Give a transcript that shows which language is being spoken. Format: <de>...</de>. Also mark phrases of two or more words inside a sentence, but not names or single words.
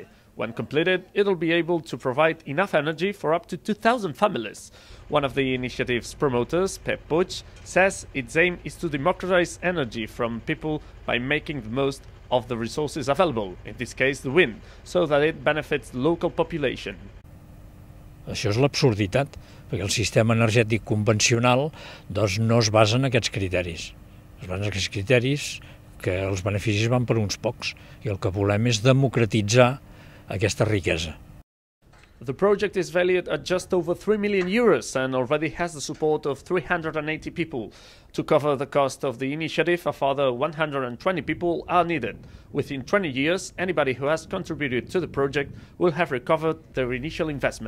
<en>When completed, it'll be able to provide enough energy for up to 2,000 families. One of the initiative's promoters, Pep Puig, says its aim is to democratize energy from people by making the most of the resources available, in this case the wind, so that it benefits the local population.</en> <ca>Això és l'absurditat, perquè el sistema energètic convencional no es basa en aquests criteris. Es basa en aquests criteris que els beneficis van per uns pocs i el que volem és democratitzar aquesta riquesa.</ca> <en>The project is valued at just over 3 million euros and already has the support of 380 people. To cover the cost of the initiative, a further 120 people are needed. Within 20 years, anybody who has contributed to the project will have recovered their initial investment.</en>